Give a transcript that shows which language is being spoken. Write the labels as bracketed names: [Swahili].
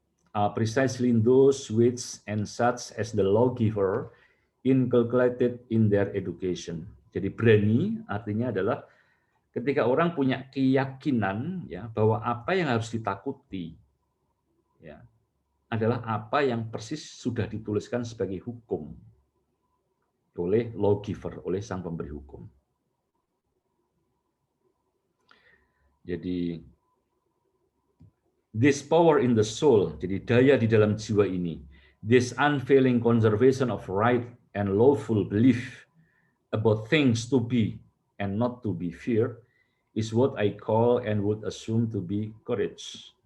[English] are precisely those which and such as the lawgiver inculcated in their education. [Indonesian] Jadi berani artinya adalah ketika orang punya keyakinan ya bahwa apa yang harus ditakuti ya adalah apa yang persis sudah dituliskan sebagai hukum oleh lawgiver, oleh sang pemberi hukum. [English] Jadi this power in the soul, [Indonesian] jadi daya di dalam jiwa ini, [English] this unfailing conservation of right and lawful belief about things to be and not to be feared is what I call and would assume to be courage.